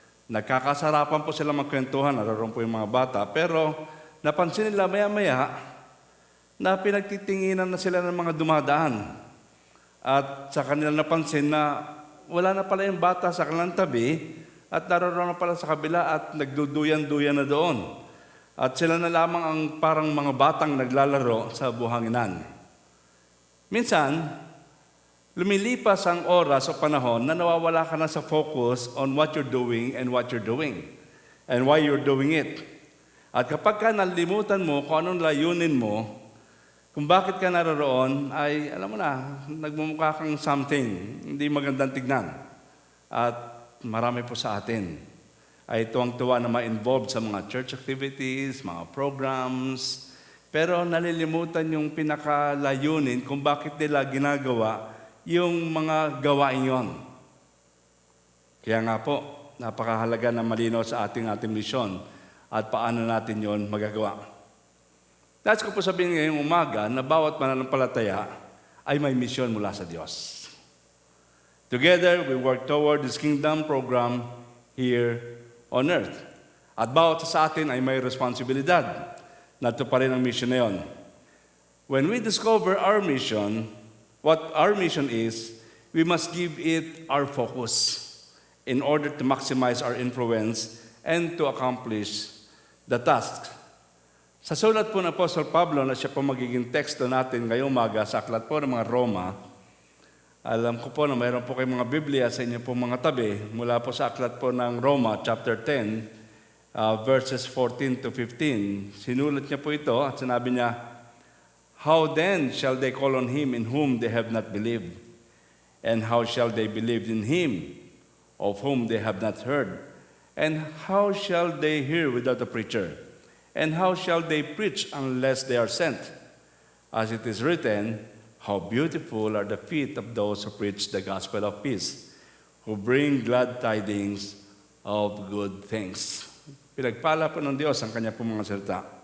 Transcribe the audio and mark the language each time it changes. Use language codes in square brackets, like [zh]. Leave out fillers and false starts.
[tl] Nagkakasarapan po sila magkwentuhan, naroon po yung mga bata, pero napansin nila maya-maya na pinagtitinginan na sila ng mga dumadaan. At sa kanila napansin na wala na pala yung bata sa kanilang tabi at naroon na pala sa kabila at nagduduyan-duyan na doon. At sila na lamang ang parang mga batang naglalaro sa buhanginan. Minsan, lumilipas ang oras o panahon na nawawala ka na sa [en] focus on what you're doing and what you're doing and why you're doing it. [tl] At kapag ka nalimutan mo kung anong layunin mo, kung bakit ka naroon, ay alam mo na, nagmumukha kang something, hindi magandang tignan. At marami po sa atin ay tuwang-tuwa na ma-involved sa mga church activities, mga programs, pero nalilimutan yung pinakalayunin kung bakit nila ginagawa yung mga gawain yon. Kaya nga po, napakahalaga na malinaw sa ating misyon at paano natin yon magagawa. Nais ko po sabihin ngayong umaga na bawat mananampalataya ay may misyon mula sa Diyos. [en] Together, we work toward this kingdom program here on earth. [tl] At bawat sa atin ay may responsibilidad na tuparin ang mission na yon. [en] When we discover our mission, what our mission is, we must give it our focus in order to maximize our influence and to accomplish the task. [tl] Sa sulat po ng Apostle Pablo na siya po magiging teksto natin ngayong umaga sa aklat po ng mga Roma, alam ko po na mayroon po kayong mga Biblia sa inyo po mga tabi mula po sa aklat po ng Roma chapter 10 verses 14 to 15. Sinulat niya po ito at sinabi niya, [en] "How then shall they call on him in whom they have not believed? And how shall they believe in him of whom they have not heard? And how shall they hear without a preacher? And how shall they preach unless they are sent? As it is written, how beautiful are the feet of those who preach the gospel of peace, who bring glad tidings of good things." [tl] Pinagpala po ng Diyos ang kanya pong mga salita.